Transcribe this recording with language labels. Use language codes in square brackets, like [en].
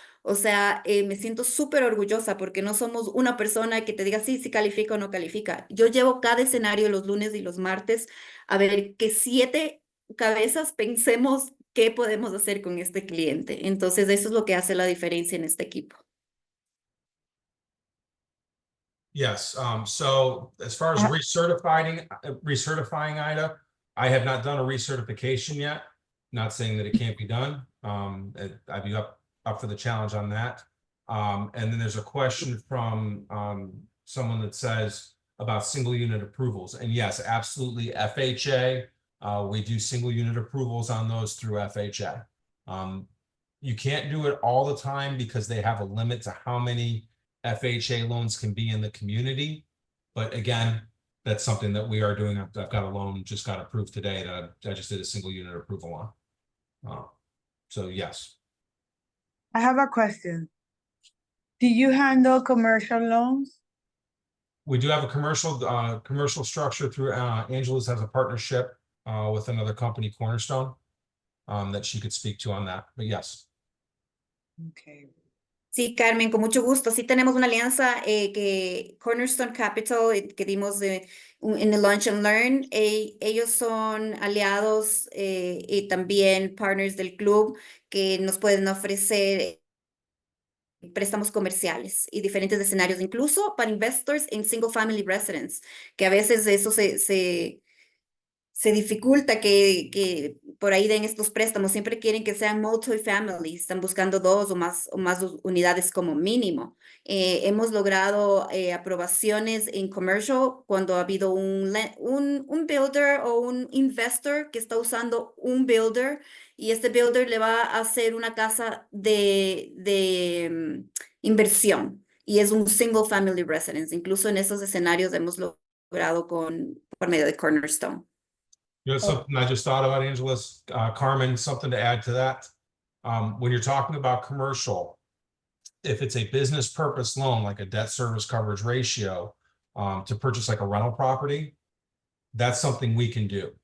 [es] O sea, me siento súper orgullosa porque no somos una persona que te diga sí, si califica o no califica. Yo llevo cada escenario los lunes y los martes a ver que 7 cabezas pensemos qué podemos hacer con este cliente. Entonces, eso es lo que hace la diferencia en este equipo. [en] Yes, so as far as Uh, recertifying Ida, I have not done a recertification yet. Not saying that it can't be done. I'd be up for the challenge on that. And then there's a question from someone that says about single unit approvals. And yes, absolutely, FHA. We do single unit approvals on those through FHA. You can't do it all the time because they have a limit to how many FHA loans can be in the community. But again, that's something that we are doing. I've got a loan just got approved today that I just did a single unit approval on. So yes. I have a question. Do you handle commercial loans? We do have a commercial structure through Angela's has a partnership with another company, Cornerstone, that she could speak to on that. But yes. Okay. [es] Sí, Carmen, con mucho gusto. Sí tenemos una alianza que Cornerstone Capital, que dimos en el Launch and Learn, ellos son aliados y también partners del club que nos pueden ofrecer préstamos comerciales y diferentes escenarios, incluso para investors en single family residence, que a veces eso se dificulta que por ahí den estos préstamos. Siempre quieren que sean multifamily, están buscando 2 o más unidades como mínimo. Hemos logrado aprobaciones en commercial cuando ha habido un builder o un investor que está usando un builder y este builder le va a hacer una casa de inversión y es un single family residence. Incluso en esos escenarios hemos logrado por medio de Cornerstone. [en] You know, something I just thought about, Angela's, Carmen, something to add to that. When you're talking about commercial, if it's a business purpose loan, like a debt service coverage ratio, to purchase like a rental property, that's something we can do.